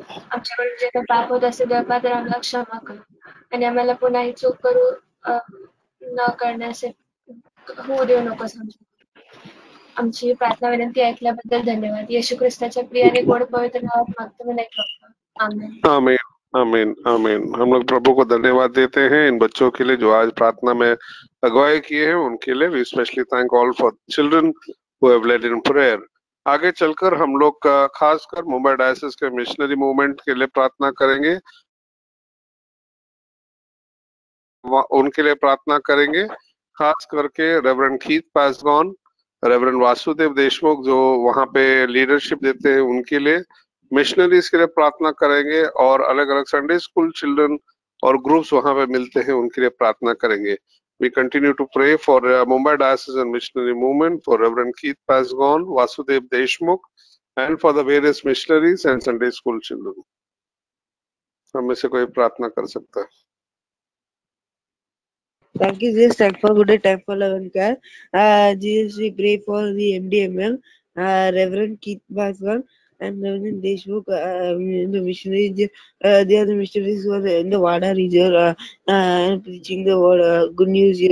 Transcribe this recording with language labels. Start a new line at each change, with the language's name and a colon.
Marathi: आमच्याकडे जे काही पाप होत असेल देवा तर आम्हाला क्षमा कर आणि आम्हाला पुन्हा ही चूक करू न करण्यासाठी होऊ देऊ नकोस. आमची प्रार्थना विनंती ऐकल्याबद्दल धन्यवाद. येशू ख्रिस्ताच्या प्रिय आणि गोड पवित्र नावात मागतो मी आमीन. आमीन, आमीन, आमीन.
Hindi: हम लोग प्रभु को धन्यवाद देते हैं इन बच्चों के लिए जो आज प्रार्थना में अगुवाई किए हैं, उनके लिए
English: We specially thank all for children who have led in prayer.
Hindi: आगे चलकर हम लोग खासकर मुंबई डायसिस के मिशनरी मूवमेंट के लिए प्रार्थना करेंगे, उनके लिए प्रार्थना करेंगे. खास करके reverend Keith पासगॉन, reverend Vasudev Deshmukh जो वहां पे लीडरशिप देते हैं, उनके लिए, मिशनरीज के लिए प्रार्थना करेंगे और अलग अलग संडे स्कूल चिल्ड्रन और ग्रुप्स वहां पे मिलते हैं, उनके लिए प्रार्थना करेंगे.
English: We continue to pray for Mumbai Diocese and Missionary Movement, for Reverend Keith Pasgone, Vasudev Deshmukh, and for the various missionaries and Sunday school children.
Hindi: हम में से कोई प्रार्थना कर सकता है?
English: Thank you, Jesus. Thank for good day, time for love and care. Jesus, we pray for the MDMM, Reverend Keith Pasgone, and Reverend Deshmukh, the missionaries. They are the missionaries who are in the Wada region and preaching the word, good news.